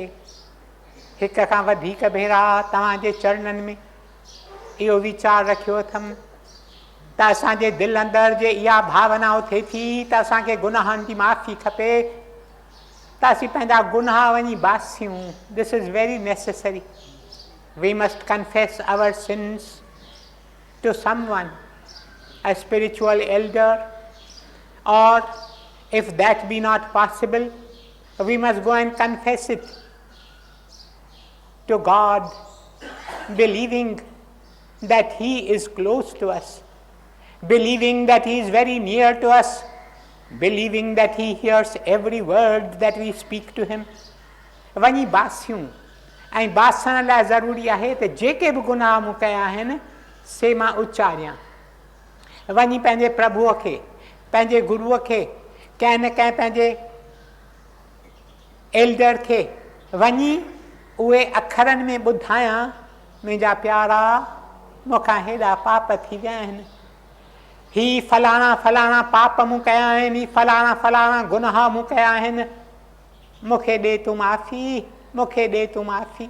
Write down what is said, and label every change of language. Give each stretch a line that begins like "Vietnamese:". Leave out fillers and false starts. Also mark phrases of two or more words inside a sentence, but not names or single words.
Sindhi: हिक खां वधीक भेरा तव्हांजे चरणनि में इहो वीचार रखियो अथमि त असांजे दिलि अंदरि जे इहा भावना थिए थी त असांखे गुनाहनि जी माफ़ी खपे, त असीं पंहिंजा गुनाह वञी बासियूं।
English: this is very necessary. we must confess our sins to someone, a spiritual elder, or if that be not possible, we must go and confess it to God, believing that He is close to us, believing that He is very near to us, believing that He hears every word that we speak to Him.
Sindhi: वञी बासियूं ऐं बासण लाइ ज़रूरी आहे त जेके बि गुनाह मूं कया आहिनि से मां उचारियां। वञी पंहिंजे प्रभुअ खे, पंहिंजे गुरूअ खे, कंहिं न कंहिं पंहिंजे एल्डर खे वञी उहे अखरनि में ॿुधायां, मुंहिंजा प्यारा मूंखां हेॾा पाप थी विया आहिनि, ही फलाणा फलाणा पाप मूं कया आहिनि, ही फलाणा फलाणा गुनाह मूं कया आहिनि, मूंखे ॾे तूं माफ़ी, मूंखे ॾे तूं माफ़ी।